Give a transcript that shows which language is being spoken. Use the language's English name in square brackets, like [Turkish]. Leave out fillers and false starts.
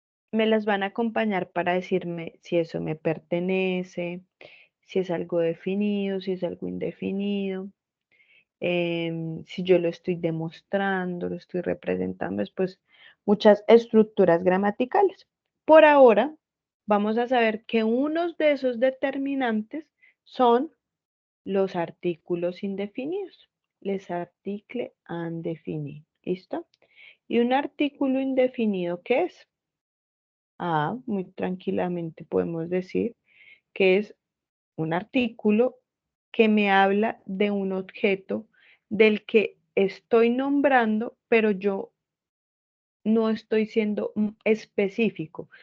[Spanish] Me las van a acompañar para decirme si eso me pertenece, si es algo definido, si es algo indefinido, si yo lo estoy demostrando, lo estoy representando, después muchas estructuras gramaticales. Por ahora, vamos a saber que unos de esos determinantes son los artículos indefinidos. [French] Les articles indéfinis. [Spanish] ¿Listo? ¿Y un artículo indefinido qué es? Muy tranquilamente podemos decir que es un artículo que me habla de un objeto del que estoy nombrando, pero yo no estoy siendo específico.